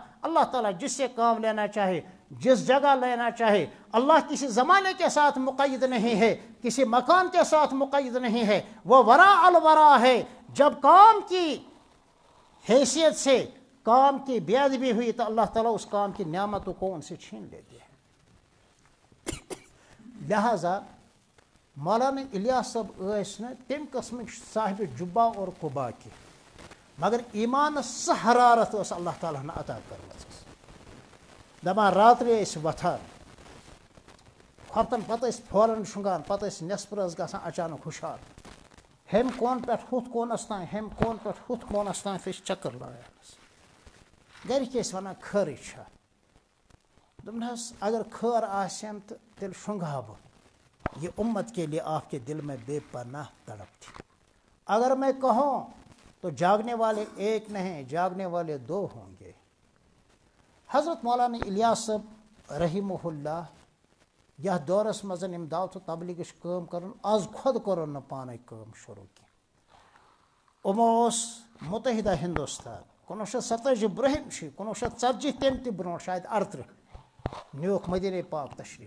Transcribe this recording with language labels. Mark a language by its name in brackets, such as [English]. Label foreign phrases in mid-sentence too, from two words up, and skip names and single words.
[Urdu] اللہ تعالیٰ جس سے کام لینا چاہے، جس جگہ لینا چاہے، اللہ کسی زمانے کے ساتھ مقید نہیں ہے، کسی مکان کے ساتھ مقید نہیں ہے، وہ وراء الورا ہے. جب کام کی حیثیت سے کام کی بے ادبی ہوئی تو اللہ تعالیٰ اس کام کی نعمتوں کو ان سے چھین لیتے ہیں. [Kashmiri] لہذا مولانا الیاس صاحب ٲسۍ نہٕ تمہِ قٕسمٕکۍ صاحب [Urdu] جُبا اور قُبا کی، [Kashmiri] مگر ایمانس سۄ حرارت ٲس اللہ تعالیٰ ہن عطا کٔرمٕژ. دپان راترِ ٲسۍ وۄتھان کھۄفتن پتہٕ ٲسۍ پھولن شۄنٛگان، پتہٕ ٲسۍ نٮ۪صبہٕ رٲژ گژھان اچانک ہُشار، ہیٚمہِ کوٗنہٕ پٮ۪ٹھ ہُتھ کوٗنس تام، ہیٚمہِ کوٗنہٕ پٮ۪ٹھ ہُتھ کوٗنس تام ٲسۍ چکر لاگان. گرِکۍ ٲسۍ ونان خٲرٕے چھا؟ دوٚپُن حظ اگر خٲر آسٮ۪م تہٕ تیٚلہِ شۄنٛگہٕ بہٕ. [Urdu] یہ امت کے لیے آپ کے دل میں بے پناہ تڑپ تھی. اگر میں کہوں تو جاگنے والے ایک نہیں، جاگنے والے 2 ہوں گے. [Kashmiri] حضرت مولانا الیاس صاحب رحمہ اللہ یتھ دورس مز دعوت و تبلیغ کٲم کرن، آز خود کورن نہ پانے کٲم شروع کی. یِمو اوس متحدہ ہندوستان 1927 برہم 1940 تمہِ تہِ برونٛٹھ شاید 38 نیوٗکھ مدینہ پاک تشریف.